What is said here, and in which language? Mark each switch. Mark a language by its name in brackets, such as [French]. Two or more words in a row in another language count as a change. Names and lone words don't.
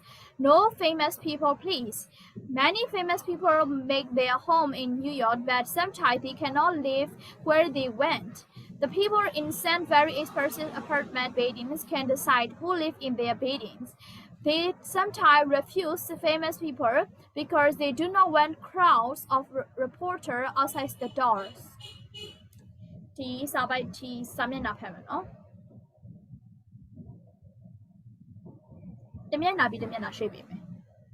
[English] No famous people, please. Many famous people make their home in New York, but sometimes they cannot live where they went. The people in some very expensive apartment buildings can decide who live in their buildings. They sometimes refuse the famous people because they do not want crowds of reporters outside the doors. [Burmese] ဒီစာပိုက်ဒီစာမျက်နှာဖတ်မယ်နော်တစ်မျက်နှာပြီးတစ်မျက်နှာရွှေ့ပေးမယ်အပေါ်ပိုင်းကြီးရွှေ့